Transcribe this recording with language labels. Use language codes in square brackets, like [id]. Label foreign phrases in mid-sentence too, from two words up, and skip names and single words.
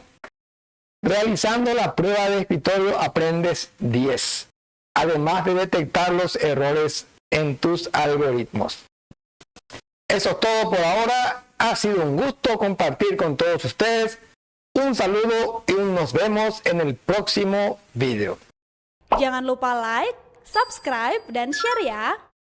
[es] Realizando la prueba de escritorio aprendes 10. Además de detectar los errores en tus algoritmos. Eso es todo por ahora. Ha sido un gusto compartir con todos ustedes. Un saludo y nos vemos en el próximo video. [id] Jangan lupa like, subscribe, dan share ya!